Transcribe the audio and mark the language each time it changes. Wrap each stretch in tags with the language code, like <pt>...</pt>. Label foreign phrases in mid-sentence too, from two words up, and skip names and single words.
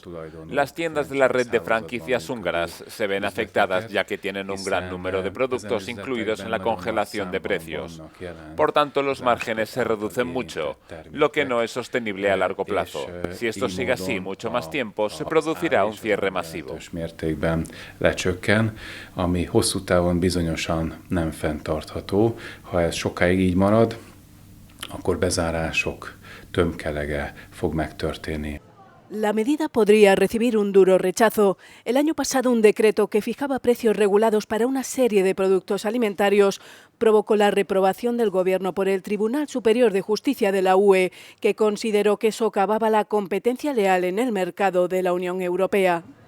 <es>Las tiendas de la red de franquicias húngaras se ven afectadas ya que tienen un gran número de productos incluidos en la congelación de precios. Por tanto, los márgenes se reducen mucho, lo que no es sostenible a largo plazo. Si esto sigue así mucho más tiempo, se producirá un cierre masivo.</es> <hu>Ami hosszú távon bizonyosan nem fenntartható. Ha ez sokáig így marad, akkor bezárások tömkelege fog megtörténni.</hu> <es>La medida podría recibir un duro rechazo. El año pasado, un decreto que fijaba precios regulados para una serie de productos alimentarios provocó la reprobación del Gobierno por el Tribunal Superior de Justicia de la UE, que consideró que socavaba la competencia leal en el mercado de la Unión Europea.</es>